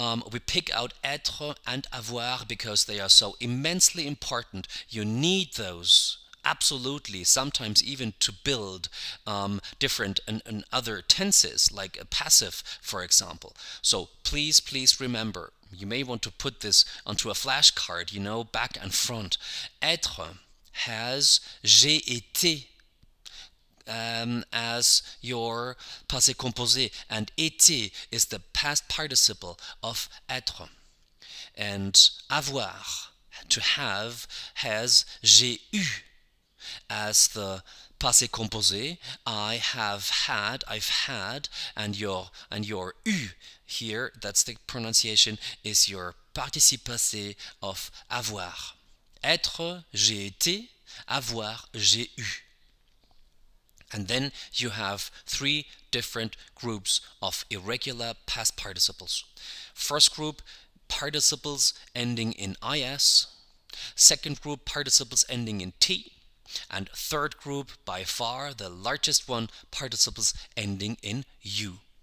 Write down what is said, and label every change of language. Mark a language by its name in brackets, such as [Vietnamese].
[English] We pick out être and avoir because they are so immensely important. You need those. Absolutely, sometimes even to build different and other tenses, like a passive, for example. So please remember, you may want to put this onto a flashcard, you know, back and front. Être has [French] j'ai été [English] as your passé composé, and été is the past participle of être. And avoir, to have, has [French] j'ai eu [English] as the passé composé. I have had, I've had, and your eu here, that's the pronunciation, is your [French] participe passé [English] of avoir. [French] Être, j'ai été, avoir, j'ai eu. [English] And then you have three different groups of irregular past participles. First group, participles ending in is. Second group, participles ending in t. And third group, by far the largest one, participles ending in u.